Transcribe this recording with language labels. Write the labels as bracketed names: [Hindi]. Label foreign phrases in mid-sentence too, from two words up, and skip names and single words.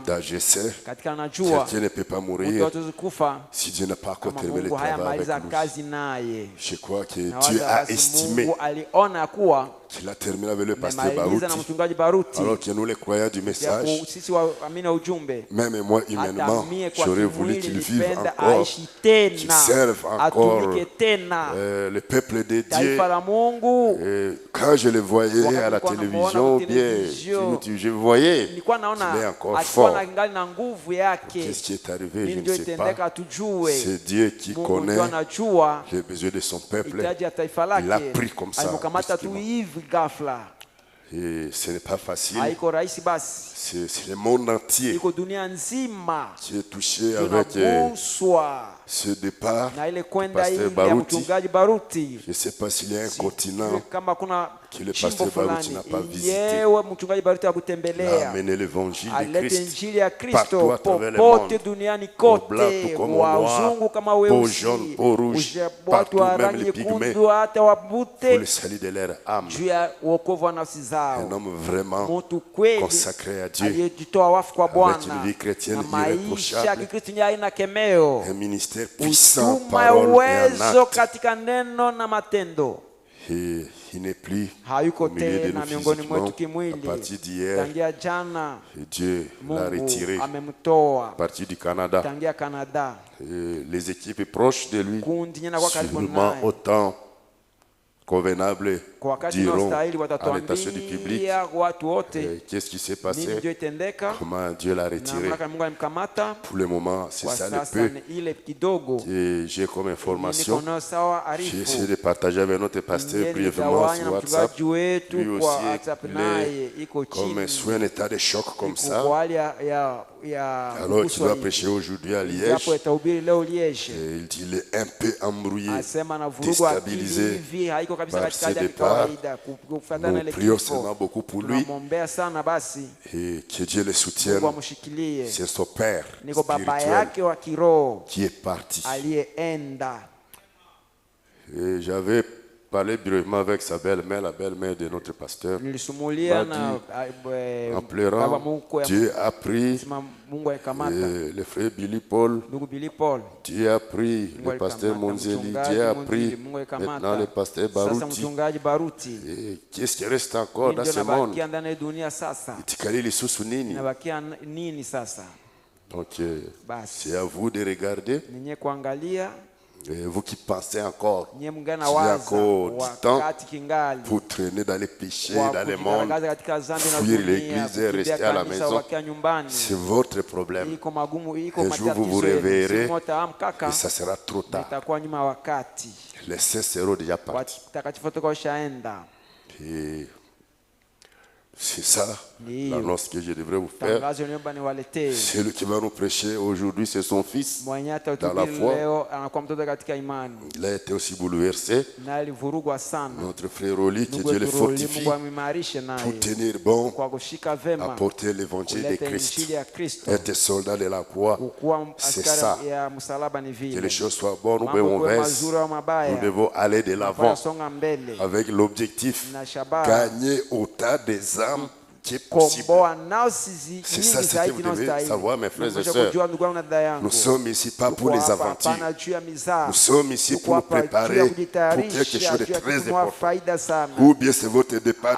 [French] je sais, [Swahili] katika najua [French] quelqu'un ne peut pas [Swahili] mtu [French] mourir [Swahili] hatuwezi kufa [French] si Dieu n'a pas encore [Swahili] kama [French] terminé le [Swahili] Mungu [French] travail [Swahili] hayamaliza [French] avec lui. [Swahili] kazi naye. [French] Je crois que [Swahili] Na [French] Dieu [Swahili] waza [French] a [Swahili] basi [French] estimé [Swahili] Mungu aliona kuwa [French] qu'il a terminé avec le pasteur [Swahili] amemaliza na Baruti, mchungaji Baruti, [French] alors que nous les croyants du [Swahili] ya [French] message, [Swahili] sisi waamini wa ujumbe. [French] même moi [Swahili] Hata [French] humainement, [Swahili] mie kwa [French] j'aurais voulu [Swahili] kimwili [French] qu'il vive [Swahili] nilipenda [French] encore, [Swahili] aishi [French] qu'il [Swahili] tena, [French] serve encore [Swahili] atumike tena [French] le peuple de Dieu. [Swahili] taifa la Mungu. [French] Et quand je le voyais à la télévision, ou bien je voyais, [Swahili] Nilikuwa [French] il est [Swahili] naona [French] encore [Swahili] alikuwa [French] fort. [Swahili] na ngali na nguvu yake. [French] Qu'est-ce qui est arrivé, je [Swahili] Nini [French] ne [Swahili] ndio [French] sais pas. [Swahili] itendeka tujue. [French] C'est Dieu qui [Swahili] Mungu [French] connaît [Swahili] ndio anajua [French] les besoins de son peuple. [Swahili] hitaji ya taifa [French] Il l'a [Swahili] lake. [French] pris comme ça, [Swahili] Alimkamata tu [French] brusquement. [Swahili] hivi ghafla. [French] Et ce n'est pas facile. [Swahili] Haiko rahisi basi. [French] C'est le monde entier [Swahili] Iko dunia nzima [French] qui est touché avec [Swahili] tunaguswa [French] ce départ. [Swahili] na ile kwenda [French] Pasteur [Swahili] ile ya Baruti. mchungaji Baruti. [French] Je ne sais pas s'il y a un continent [Swahili] Kama kuna [French] que le [Swahili] chimbo [French] pasteur Baruti [Swahili] fulani [French] n'a pas visité. [Swahili] yewe mchungaji Baruti [French] Il a [Swahili] akutembelea [French] amené l'évangile de [Swahili] alete [French] Christ [Swahili] injili ya [French] partout [Swahili] Kristo [French] à travers le [Swahili] popote [French] monde. [Swahili] duniani [French] Aux blancs [Swahili] kote, [French] tout comme aux [Swahili] wa [French] noirs, [Swahili] uzungu kama [French] aux [Swahili] weusi, [French] jaunes, aux rouges, [Swahili] watu wa [French] partout, même [Swahili] rangi [French] les pygmées, [Swahili] nyekundu, hata [French] pour [Swahili] wabute, [French] le salut de leur âme. [Swahili] juu ya wokovu wa nafsi [French] Un [Swahili] zao. [French] homme vraiment [Swahili] Mtu kweli [French] consacré à Dieu, [Swahili] aliyejitoa wafu kwa [French] avec une [Swahili] Bwana [French] vie chrétienne [Swahili] na maisha ya [French] irréprochable, [Swahili] Kikristo yenye haina kemeo, [French] un ministère puissant, [Swahili] huduma ya [French] parole et en [Swahili] uwezo [French] acte. [Swahili] katika neno na matendo. [French] Et il n'est plus [Swahili] Hayuko [French] au milieu de [Swahili] tena [French] nous [Swahili] miongoni [French] physiquement. [Swahili] mwetu [French] À [Swahili] kimwili. [French] partir d'hier, [Swahili] Tangia jana [French] Dieu l'a [Swahili] Mungu [French] retiré. À [Swahili] amemtoa [French] partir du Canada, [Swahili] tangia Canada. [French] et les équipes proches de lui, [Swahili] Kundi nyena kwa karibu [French] sûrement [Swahili] naye [French] autant convenable, [Swahili] kwa wakati [French] diront [Swahili] unaostahili [French] à l'intention du public [Swahili] watatuambia watu wote [French] qu'est-ce qui s'est [Swahili] nini [French] passé, [Swahili] ndio itendeka [French] comment Dieu l'a [Swahili] na [French] retiré. [Swahili] mamlaka Mungu alimkamata. [French] Pour le moment, c'est [Swahili] Kwa [French] ça le [Swahili] sasa [French] peu [Swahili] ni ile kidogo [French] que j'ai comme information. [Swahili] niko nayo sawa [French] J'ai essayé [Swahili] arifu [French] de partager avec notre pasteur [Swahili] Ndiye [French] brièvement [Swahili] nitawanya [French] sur [Swahili] na WhatsApp. mchungaji wetu [French] Lui [Swahili] kwa [French] aussi, [Swahili] WhatsApp, [French] il [Swahili] naye [French] est [Swahili] iko [French] comme [Swahili] chini [French] sous un état de choc comme [Swahili] iko [French] ça. [Swahili] kwa hali ya [French] Alors tu [Swahili] kuguswa [French] vas [Swahili] hivi. [French] prêcher aujourd'hui à Liège. [Swahili] Japo itahubiri leo Liege, [French] Et il dit il est un peu embrouillé, [Swahili] asema na vurugu akili [French] déstabilisé. [Swahili] hivi haiko kabisa [French] par [Swahili] katika [French] ses [Swahili] hali ya [French] départs. [Swahili] kawaida kufuatana na [French] Nous [Swahili] ile [French] prions [Swahili] kifo. [French] seulement beaucoup pour lui [Swahili] Tunamwombea sana basi [French] et que Dieu le soutienne. [Swahili] Mungu amshikilie. [French] C'est son père [Swahili] Niko baba [French] spirituel [Swahili] yake wa kiroho [French] qui est parti. [Swahili] aliyeenda. [French] Et j'avais parlé brièvement avec sa belle-mère, la belle-mère de notre pasteur. [Swahili] Nilisumulia Badi, na [French] En [Swahili] baba [French] pleurant, [Swahili] mkwe [French] Dieu a pris [Swahili] sema Mungu alikamata [French] le frère Billy Paul. [Swahili] ndugu Billy Paul. [French] Dieu a pris [Swahili] Mungu [French] le pasteur [Swahili] alikamata Monzeli. mchungaji [French] Dieu a [Swahili] Monzeli, [French] pris [Swahili] Mungu [French] maintenant [Swahili] alikamata [French] le pasteur [Swahili] sasa Baruti. mchungaji Baruti. [French] Et qu'est-ce qui reste encore dans [Swahili] Ndio [French] ce monde? [Swahili] nabakia ndani ya dunia sasa, [Lingala] Itikali lisusu nini? [Swahili] nabakia nini sasa? [French] Donc [Swahili] Basi [French] c'est à vous de regarder. [Swahili] ninye kuangalia, [French] Et vous qui pensez encore [Swahili] ninye mngana [French] qu'il y a [Swahili] waza [French] encore du temps [Swahili] wakati kingali [French] pour traîner dans les péchés, [Swahili] wa [French] dans le monde, [Swahili] kujigaragaza katika dhambi na [French] fuir [Swahili] dunia, [French] l'église et [Swahili] kukimbia [French] rester à la [Swahili] kanisa, [French] maison, [Swahili] wakia nyumbani, [French] c'est votre problème. [Swahili] iko magumu, iko [French] Un jour vous vous [Swahili] matatizo yenu. [French] réveillerez [Swahili] Siku moja amkaka [French] et ça sera trop tard. [Swahili] itakuwa nyuma ya wakati, [French] Les saints seront déjà partis. [Swahili] watakatifu watakuwa washaenda. [French] Et c'est ça [Swahili] Ni [French] l'annonce que je devrais vous faire. [Swahili] tangazo niomba niwaletee. [French] Celui qui va nous prêcher aujourd'hui, c'est son fils. [Swahili] Mwenye [French] Dans la [Swahili] atahubiri [French] foi. [Swahili] leo anakuwa mtoto katika imani, [French] Il a été aussi bouleversé. [Swahili] na alivurugwa sana. [French] Notre frère Oli, que [Swahili] Ndugu [French] Dieu le [Swahili] wetu Roli, [French] fortifie [Swahili] Mungu amwimarishe [French] pour [Swahili] naye [French] tenir bon, [Swahili] kwa kushika vema [French] apporter l'évangile de [Swahili] kuleta [French] Christ. [Swahili] injili ya Kristo. [French] Être soldat de la croix, [Swahili] Kukuwa [French] c'est ça. [Swahili] askari ya msalaba ni [French] Que les [Swahili] vile, [French] choses soient bonnes ou [Swahili] mambo [French] bien [Swahili] kuwe [French] mauvaises, [Swahili] mazuri au [French] nous [Swahili] mabaya, [French] devons aller de l'avant [Swahili] tunafaa songa mbele [French] avec l'objectif [Swahili] na shabaha [French] gagner autant des âmes qui est possible. [Swahili] komboa nafsi [French] C'est ça [Swahili] nyingi [French] ce que [Swahili] zaidi [French] vous devez [Swahili] inayostahili. [French] savoir, mes frères et [Swahili] Napaswa [French] sœurs. [Swahili] kujua ndugu yangu na dada yangu, [French] Nous sommes ici pas pour [Swahili] tuko [French] les [Swahili] hapa [French] aventures. [Swahili] hapana juu ya mizaa, [French] Nous sommes ici [Swahili] tuko [French] pour nous [Swahili] hapa juu ya [French] préparer pour quelque [Swahili] kujitayarisha [French] chose de [Swahili] juu ya [French] très [Swahili] kitu mwa [French] important. [Swahili] faida sana. [French] Ou bien c'est votre départ